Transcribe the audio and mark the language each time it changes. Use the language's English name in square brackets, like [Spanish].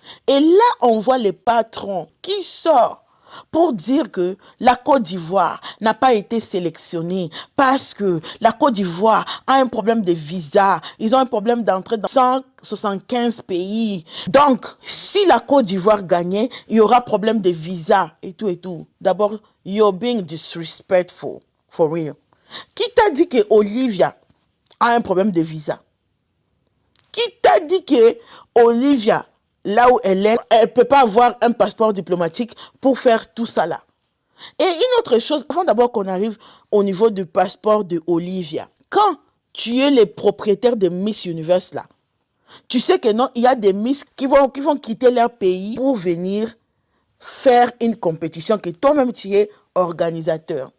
[French] Et là, on voit les patrons qui sortent pour dire que la Côte d'Ivoire n'a pas été sélectionnée parce que la Côte d'Ivoire a un problème de visa. Ils ont un problème d'entrée dans 175 pays. Donc, si la Côte d'Ivoire gagnait, il y aura problème de visa et tout. [English] D'abord, you're being disrespectful, for real. [French] Qui t'a dit que Olivia a un problème de visa? Qui t'a dit que Olivia, là où elle est, elle ne peut pas avoir un passeport diplomatique pour faire tout ça là? Et une autre chose, avant d'abord qu'on arrive au niveau du passeport de Olivia, quand tu es le propriétaire de Miss Universe là, tu sais que non, il y a des Miss qui vont quitter leur pays pour venir faire une compétition que toi-même tu es organisateur.